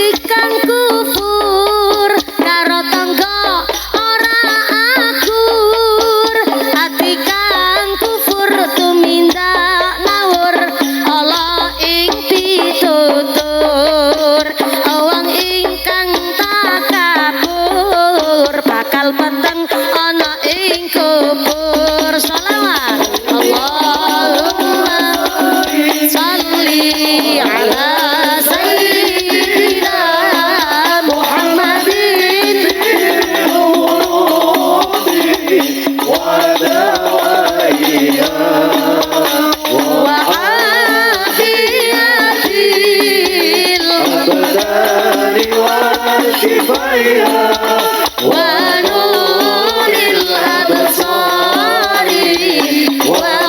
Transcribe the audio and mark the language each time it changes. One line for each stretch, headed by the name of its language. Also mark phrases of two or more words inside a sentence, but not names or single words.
Javanese: kang kufur karo tangga ora akur, ati kang kufur tumindak ngawur ala ing pitutur, wong ingkang takabur bakal peteng ana ing kubur.
Arabic: Shalawat اللهم صل على سيدنا محمد ودوائها وعافية الأبدان وشفائها ونور الأبصار و